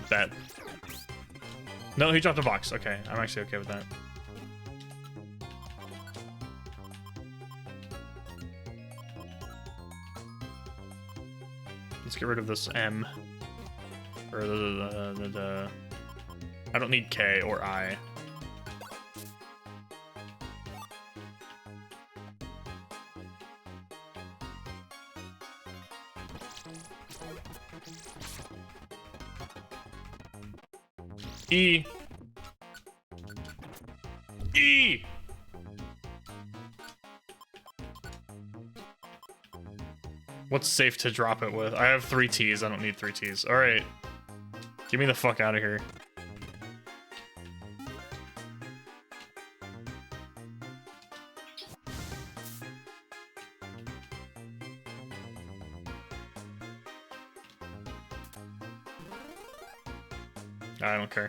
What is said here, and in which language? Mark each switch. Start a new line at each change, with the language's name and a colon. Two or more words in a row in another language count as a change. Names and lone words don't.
English: Bet. No, he dropped a box. Okay, I'm actually okay with that. Let's get rid of this M. Or the I don't need K or I. E. E. What's safe to drop it with? I have 3 T's. I don't need 3 T's. All right. Get me the fuck out of here. I don't care.